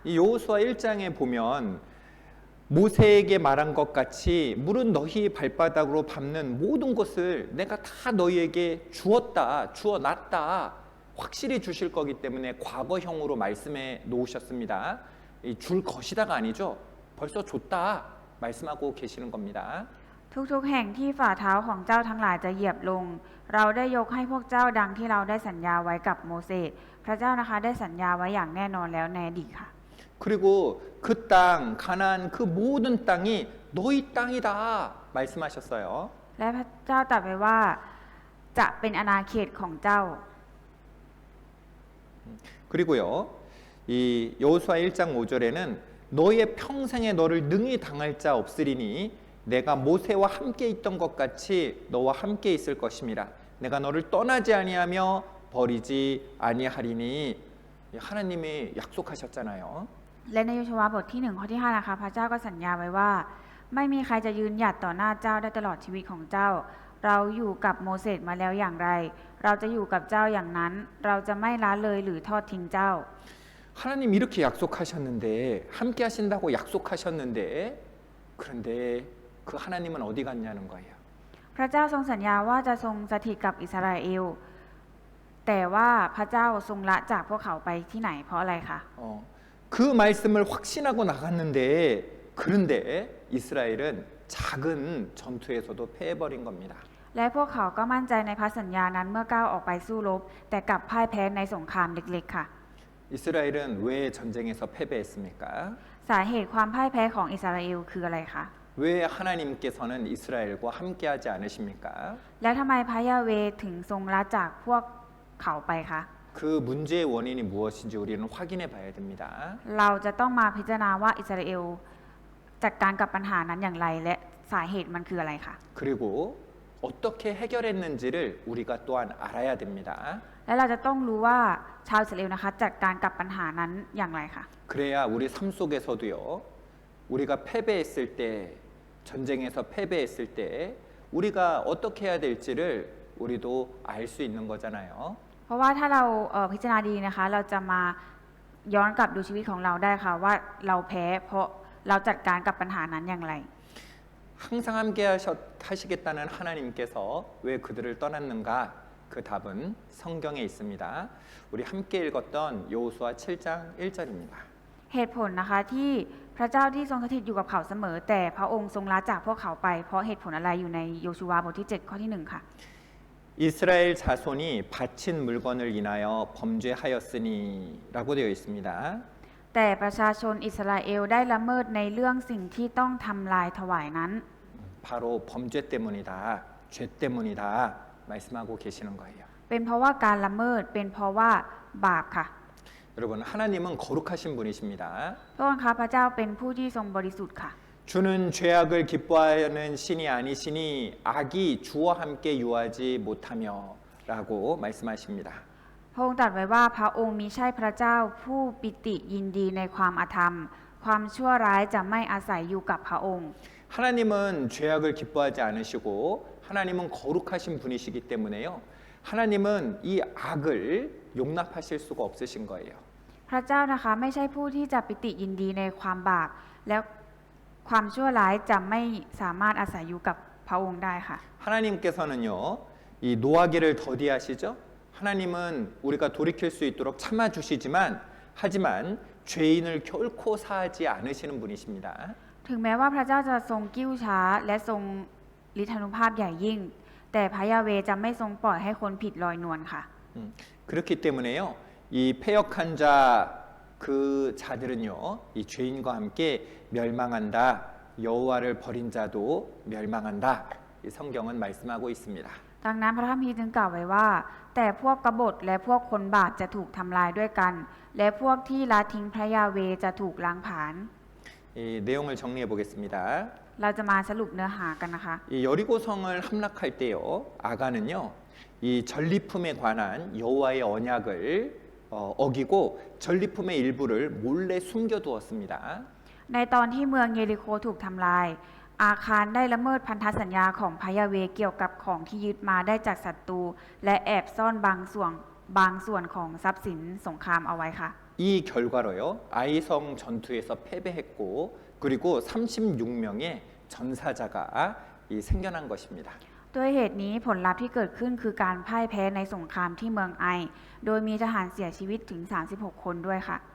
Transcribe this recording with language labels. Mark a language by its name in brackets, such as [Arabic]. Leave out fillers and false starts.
[Korean] 이 여호수아 1장에 보면 모세에게 말한 것 같이 물은 너희 발바닥으로 밟는 모든 것을 내가 다 너희에게 주어놨다 확실히 주실 거기 때문에 과거형으로 말씀해 놓으셨습니다. 줄 것이다가 아니죠. 벌써 줬다 말씀하고 계시는 겁니다. [Thai] ทุกๆแห่งที่ฝ่าเท้าของเจ้าทั้งหลายจะเหยียบลง เราได้ยกให้พวกเจ้าดังที่เราได้สัญญาไว้กับโมเสสพระเจ้านะคะได้สัญญาไว้อย่างแน่นอนแล้วในอดีตค่ะ [Korean] 그리고 그 땅, 가나안 그 모든 땅이 너희 땅이다 말씀하셨어요. [Thai] และพระเจ้าตรัสไว้ว่าจะเป็นอาณาเขตของเจ้า [Korean] 그리고요, 이 여호수아 1장 5절에는 너의 평생에 너를 능히 당할 자 없으리니 내가 모세와 함께 있던 것 같이 너와 함께 있을 것임이라. 내가 너를 떠나지 아니하며 버리지 아니하리니. 하나님이 약속하셨잖아요. [Thai] และในโยชูวาบทที่1ข้อที่5นะคะพระเจ้าก็สัญญาไว้ว่า ไม่มีใครจะยืนหยัดต่อหน้าเจ้าได้ตลอดชีวิตของเจ้า เราอยู่กับโมเสสมาแล้วอย่างไร เราจะอยู่กับเจ้าอย่างนั้น เราจะไม่ละเลยหรือทอดทิ้งเจ้า [Korean] 하나님 이렇게 약속하셨는데 함께 하신다고 약속하셨는데 그런데 그 하나님은 어디 갔냐는 거예요. [Thai] พระเจ้าทรงสัญญาว่าจะทรงสถิตกับอิสราเอลแต่ว่าพระเจ้าทรงละจากพวกเขาไปที่ไหนเพราะอะไรคะ [Korean] 그 말씀을 확신하고 나갔는데 그런데 이스라엘은 작은 전투에서도 패해버린 겁니다. [Thai] และพวกเขาก็มั่นใจในพระสัญญานั้นเมื่อก้าวออกไปสู้รบแต่กลับพ่ายแพ้ในสงครามเล็กๆค่ะ [Korean] 이스라엘은 왜 전쟁에서 패배했습니까? [Thai] สาเหตุความพ่ายแพ้ของอิสราเอลคืออะไรคะ [Korean] 왜 하나님께서는 이스라엘과 함께하지 않으십니까? [Thai] แล้วทำไมพระยาเวห์ถึงทรงละจากพวกเขาไปคะ [Korean] 그 문제의 원인이 무엇인지 우리는 확인해 봐야 됩니다. [Thai] เราจะต้องมาพิจารณาว่าอิสราเอลจัดการกับปัญหานั้นอย่างไรและสาเหตุมันคืออะไรคะ [Korean] 그리고 어떻게 해결했는지를 우리가 또한 알아야 됩니다. [Thai] และเราจะต้องรู้ว่าชาวอิสราเอลนะคะจัดการกับปัญหานั้นอย่างไรคะ [Korean] 그래야 우리 삶 속에서도요. 우리가 패배했을 때 전쟁에서 패배했을 때 우리가 어떻게 해야 될지를 우리도 알 수 있는 거잖아요. [Thai] เพราะว่าถ้าเราพิจารณาดีนะคะเราจะมาย้อนกลับดูชีวิตของเราได้ค่ะว่าเราแพ้เพราะเราจัดการกับปัญหานั้นอย่างไร [Korean] 항상 함께 하시겠다는 하나님께서 왜 그들을 떠났는가? 그 답은 성경에 있습니다. 우리 함께 읽었던 여호수아 7장 1절입니다. [Thai] เหตุผลนะคะที่พระเจ้าที่ทรงสถิตอยู่กับเขาเสมอ แต่พระองค์ทรงละจากพวกเขาไปเพราะเหตุผลอะไรอยู่ในโยชูวาบทที่7ข้อที่1ค่ะ [Korean] 이스라엘 자손이 바친 물건을 인하여 범죄하였으니라고 되어 있습니다. [Thai] แต่ประชาชนอิสราเอลได้ละเมิดในเรื่องสิ่งที่ต้องทำลายถวายนั้น [Korean] 바로 범죄 때문이다, 죄 때문이다 말씀하고 계시는 거예요. [Thai] เป็นเพราะว่าการละเมิดเป็นเพราะว่าบาปค่ะ [Korean] 여러분 하나님은 거룩하신 분이십니다. [Thai] พระองค์คะพระเจ้าเป็นผู้ที่ทรงบริสุทธิ์ค่ะ [Korean] 주는 죄악을 기뻐하는 신이 아니시니 악이 주와 함께 유하지 못하며라고 말씀하십니다. [Thai] พระองค์ตรัสไว้ว่าพระองค์มิใช่พระเจ้าผู้ปิติยินดีในความอาธรรม ความชั่วร้ายจะไม่อาศัยอยู่กับพระองค์ [Korean] 하나님은 죄악을 기뻐하지 않으시고 하나님은 거룩하신 분이시기 때문에요. 하나님은 이 악을 용납하실 수가 없으신 거예요. [Thai] พระเจ้านะคะไม่ใช่ผู้ที่จะปิติยินดีในความบาปและความชั่วร้ายจะไม่สามารถอาศัยอยู่กับพระองค์ได้ค่ะ [Korean] 하나님께서는요, 이 노하기를 더디하시죠. 하나님은 우리가 돌이킬 수 있도록 참아주시지만 하지만 죄인을 결코 사하지 않으시는 분이십니다. [Thai] ถึงแม้ว่าพระเจ้าจะทรงกิ้วช้าและทรงฤทธานุภาพใหญ่ยิ่ง แต่พระยาเวห์จะไม่ทรงปล่อยให้คนผิดลอยนวลค่ะ [Korean] 그렇기 때문에요, 이 패역한 자 그 자들은요, 이 죄인과 함께 멸망한다. 여호와를 버린 자도 멸망한다. 이 성경은 말씀하고 있습니다. [Thai] ดังนั้นพระคัมภีร์จึงกล่าวไว้ว่า แต่พวกกบฏและพวกคนบาปจะถูกทำลายด้วยกัน และพวกที่ละทิ้งพระยาเวห์จะถูกล้างผลาญ [Korean] 이 내용을 정리해 보겠습니다. [Thai] เราจะมาสรุปเนื้อหากันนะคะ [Korean] 이 여리고성을 함락할 때요, 아간은요, 이 전리품에 관한 여호와의 언약을 어기고 전리품의 일부를 몰래 숨겨두었습니다. [Thai] ในตอนที่เมืองเยริโคถูกทำลาย อาคารได้ละเมิดพันธสัญญาของพระยาเวห์เกี่ยวกับของที่ยึดมาได้จากศัตรูและแอบซ่อนบางส่วนของทรัพย์สินสงครามเอาไว้ค่ะ [Korean] 이 결과로요, 아이성 전투에서 패배했고 그리고 36명의 전사자가 생겨난 것입니다. [Thai] ด้วยเหตุนี้ผลลัพธ์ที่เกิดขึ้นคือการพ่ายแพ้ในสงครามที่เมืองไอ โดยมีทหารเสียชีวิตถึง 36 คนด้วยค่ะ